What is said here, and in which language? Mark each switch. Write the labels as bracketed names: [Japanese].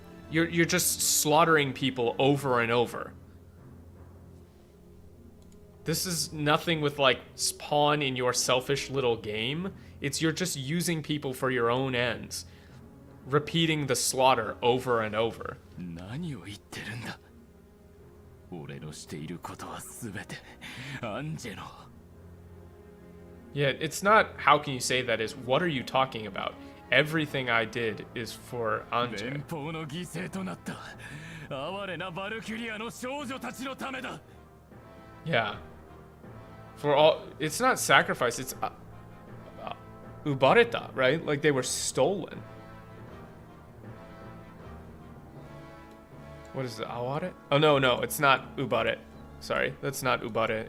[English] You're just slaughtering people over and over. This is nothing with like spawn in your selfish little game. You're just using people for your own ends, repeating the slaughter over and over. [Japanese] 何を言ってるんだ。俺のしていることはすべてアンジェの。 [English] Yeah, it's not how can you say that, is what are you talking about? Everything I did is for Anje. [Japanese] 連邦の犠牲となった哀れなバルキュリアの少女たちのためだ。 [English] Yeah. For all, it's not sacrifice, it's ubareta, right? Like they were stolen. What is it? Aware? Oh no, it's not ubare. Sorry, that's not ubare.